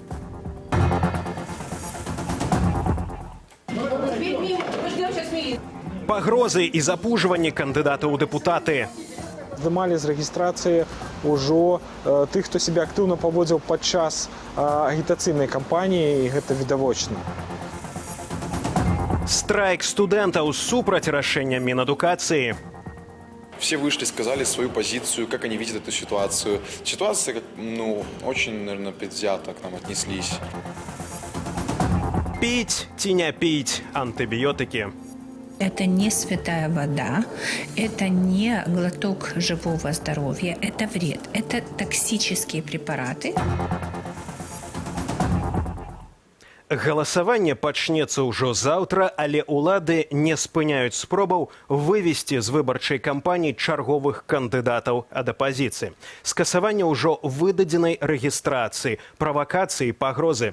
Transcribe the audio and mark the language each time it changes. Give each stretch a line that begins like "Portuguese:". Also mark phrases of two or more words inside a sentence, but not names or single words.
Belarusian: Пагрозы і запужванні кандыдатаў у дэпутаты. Здымалі з рэгістрацыі ўжо тых, хто сябе актыўна паводзіў падчас агітацыйнай кампаніі, і гэта відавочна. Страйк студентаў супраць рашэння Минэдукации.
Russian: Все вышли, сказали свою позицию, как они видят эту ситуацию. Ситуация, очень, наверное, предвзято к нам отнеслись. Пить, ці не пить антибиотики. Это не святая вода, это не глоток живого здоровья, это вред, это токсические препараты.
Belarusian: Галасаванне пачнецца ўжо заўтра, але ўлады не спыняюць спробаў вывесці з выбарчай кампаніі чарговых кандыдатаў ад апазіцыі. Скасаванне ўжо выдадзенай рэгістрацыі, правакацыі і пагрозы.